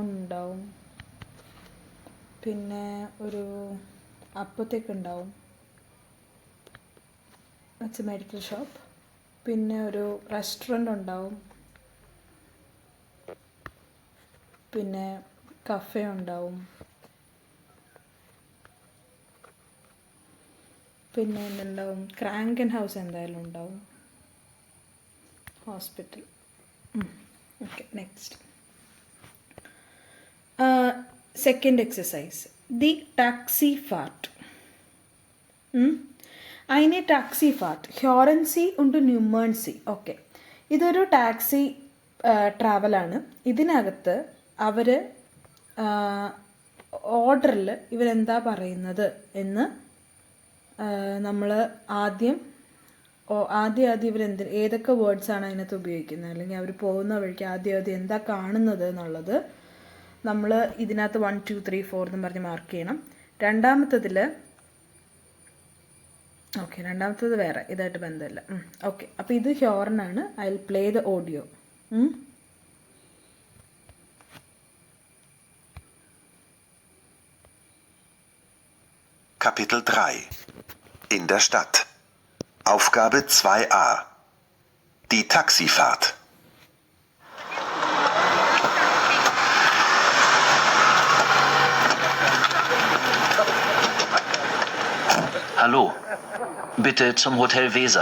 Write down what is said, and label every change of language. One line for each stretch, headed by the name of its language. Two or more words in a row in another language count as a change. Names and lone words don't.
Malayalam: ഉണ്ടാവും, പിന്നെ ഒരു അപ്പത്തേക്ക് ഉണ്ടാവും,
English: it's a medical shop,
Malayalam: പിന്നെ ഒരു റെസ്റ്റോറൻ്റ് ഉണ്ടാവും, പിന്നെ കഫേ ഉണ്ടാവും, പിന്നെ എന്തുണ്ടാവും? ക്രാങ്കൻ ഹൗസ് എന്തായാലും ഉണ്ടാവും, ഹോസ്പിറ്റൽ.
English: Okay, next. second exercise,
German: die Taxifahrt. eine Taxifahrt. Hören Sie und nummern Sie.
Malayalam: ഓക്കെ, ഇതൊരു ടാക്സി ട്രാവലാണ്. ഇതിനകത്ത് അവർ ഓർഡറിൽ ഇവരെന്താ പറയുന്നത് എന്ന് നമ്മൾ ആദ്യം ഏതൊക്കെ വേർഡ്സാണ് അതിനകത്ത് ഉപയോഗിക്കുന്നത്, അല്ലെങ്കിൽ അവർ പോകുന്ന വഴിക്ക് ആദ്യം എന്താ കാണുന്നത് എന്നുള്ളത് നമ്മൾ ഇതിനകത്ത് 1 2 3 4 എന്ന് പറഞ്ഞ് മാർക്ക് ചെയ്യണം. രണ്ടാമത്തത് വേറെ, ഇതായിട്ട് ബന്ധമില്ല. ഓക്കെ, അപ്പോൾ ഇത് ഹ്യോർനാണ്.
English: I will play the audio.
German: Kapitel 3 In der Stadt. Aufgabe 2a. Die Taxifahrt. Hallo, bitte zum Hotel Weser.